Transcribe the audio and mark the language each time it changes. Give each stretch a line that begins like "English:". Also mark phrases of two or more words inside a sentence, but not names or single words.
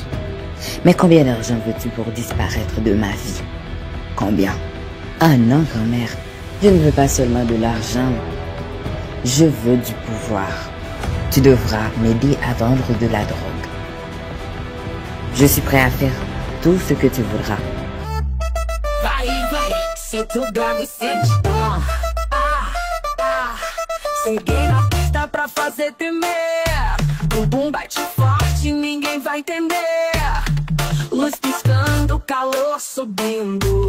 French: Mais combien d'argent veux-tu pour disparaître de ma vie? Combien? Ah non, grand-mère. Je ne veux pas seulement de l'argent. Je veux du pouvoir. Tu devras m'aider à vendre de la drogue. Je suis prêt à faire tout ce que tu voudras.
Portuguese: Vai, se tu dorme, sente bom. Cheguei na pista pra fazer tremer. Bumbum bate forte, ninguém vai entender. Luz piscando, calor subindo.